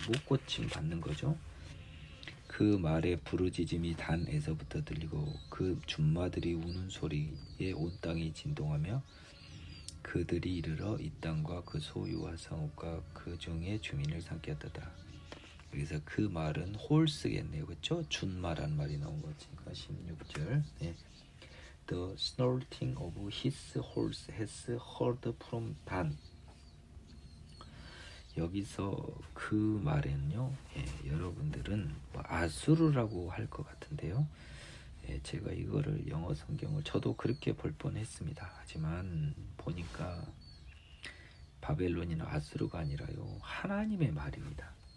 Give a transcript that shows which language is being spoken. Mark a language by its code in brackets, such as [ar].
[ko] 못 고침 받는 거죠. 그 말에 부르짖음이 단에서부터 들리고 그 준마들이 우는 소리에 온 땅이 진동하며 그들이 이르러 이 땅과 그 소유와 성읍과 그 중에 주민을 삼켰다. 그래서 그 말은 홀스겠네요. 그렇죠? 준마란 말이 나온 거지. 16절. 네. [en] The snorting of his horse has heard from Dan. [ko] 여기서 그 말에는요, 여러분들은 아수르라고 할 것 같은데요. 제가 이거를 영어 성경을 저도 그렇게 볼 뻔했습니다. 하지만 보니까 바벨론이나 아수르가 아니라요, 하나님의 말입니다.